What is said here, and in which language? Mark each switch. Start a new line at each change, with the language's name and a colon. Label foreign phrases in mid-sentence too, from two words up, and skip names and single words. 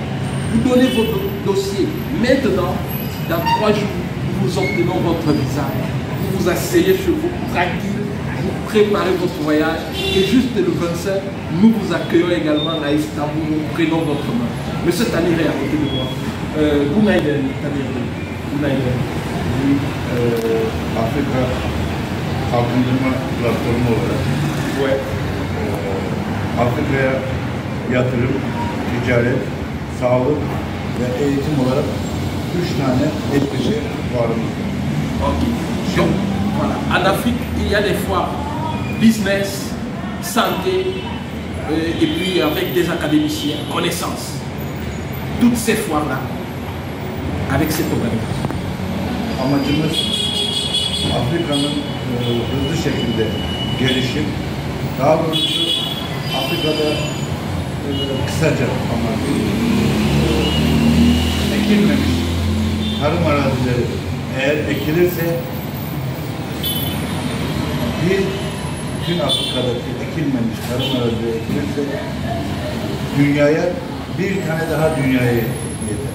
French: Vous donnez votre dossier maintenant, dans 3 jours, vous obtenez votre visa. Vous vous asseyez chez vous tranquille, vous préparez votre voyage et juste le 25, nous vous accueillons également à Istanbul, nous prenons votre main. M. Dani est à côté de moi.
Turkish: Günaydın, Günaydın. Afrika Kalkındırma Platformu olarak Afrika'ya yatırım, ticaret, sağlık ve eğitim olarak 3 tane etkisi varımız.
French: Donc, voilà. En Afrique, il y a des foires business, santé, et puis avec des académiciens, connaissances. Toutes ces foires-là, avec cette organisation.
Turkish: Amacımız Afrika'nın hızlı şekilde gelişim, daha doğrusu Afrika'da kısaca anlatayım, ekilmemiş tarım arazileri eğer ekilirse bütün Afrika'daki ekilmemiş tarım arazileri ekilirse dünyaya bir tane daha dünyaya yeter.